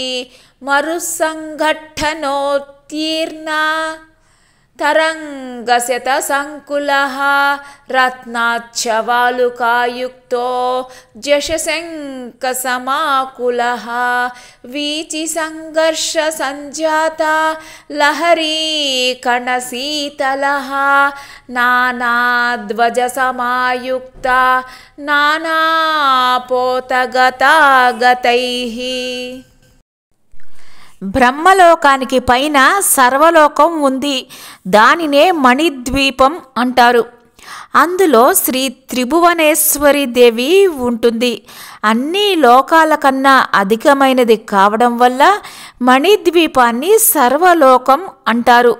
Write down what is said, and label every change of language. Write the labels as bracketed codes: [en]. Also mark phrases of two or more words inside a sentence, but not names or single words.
[sa] मरुसङ्घट्टनोत्तीर्णा तरङ्गशतसङ्कुलः रत्नाच्च वालुकायुक्तो जशशङ्खसमाकुलः। वीचिसङ्घर्षसञ्जाता लहरीकणशीतलः नानाध्वजसमायुक्ता नानापोतगतागतैः। [te] బ్రహ్మలోకానికి పైన సర్వలోకం ఉంది. దానినే మణిద్వీపం అంటారు. అందులో శ్రీ త్రిభువనేశ్వరి దేవి ఉంటుంది. అన్ని లోకాల కన్నా అధికమైనది కావడం వల్ల మణిద్వీపాన్ని సర్వలోకం అంటారు.